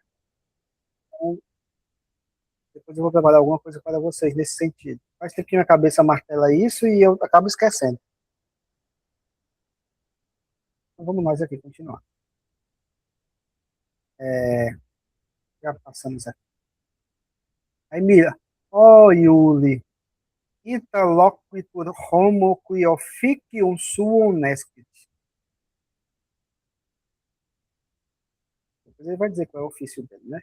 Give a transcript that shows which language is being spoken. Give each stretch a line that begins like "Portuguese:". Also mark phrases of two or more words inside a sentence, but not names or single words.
Portuguese: Então, depois eu vou preparar alguma coisa para vocês nesse sentido. Faz tempo que minha cabeça martela isso e eu acabo esquecendo. Então vamos nós aqui continuar. Já passamos aqui. Aí mira. Oh, Iuli.
Latin: Ita loquitur homo qui officium suum nescit.
Portuguese: Depois ele vai dizer qual é o ofício dele, né?